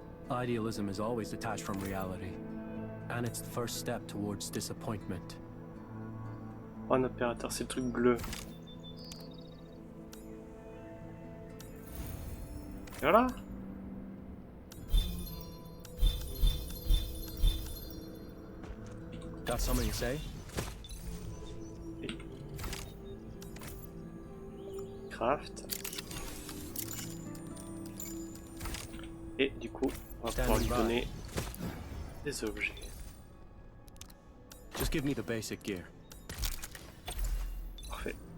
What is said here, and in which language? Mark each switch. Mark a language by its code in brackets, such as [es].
[en] Idealism is always detached from reality, and it's the first step towards disappointment. [fr] Oh, un opérateur, c'est le truc bleu. Voilà. [en] Got something to say? Craft. [fr] Et du coup, on va pouvoir lui donner des objets. [en] Just give me the basic gear. [fr] Parfait.